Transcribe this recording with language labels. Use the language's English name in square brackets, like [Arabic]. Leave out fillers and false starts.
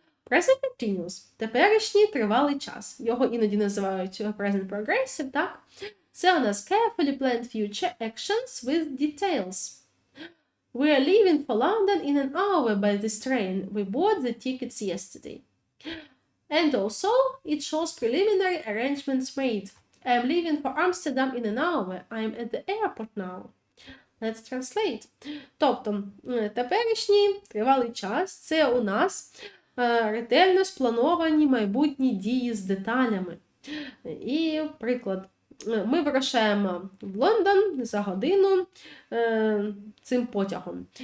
[Ukrainian] Present continuous – теперішній тривалий час. Його іноді називають present progressive, так? Це у нас [English] carefully planned future actions with details. We are leaving for London in an hour by this train. We bought the tickets yesterday. And also, it shows preliminary arrangements made. I'm leaving for Amsterdam in an hour. I'm at the airport now. Let's translate. [Ukrainian] Тобто, теперішній тривалий час – це у нас ретельно сплановані майбутні дії з деталями. І, приклад, ми вирушаємо в Лондон за годину цим потягом.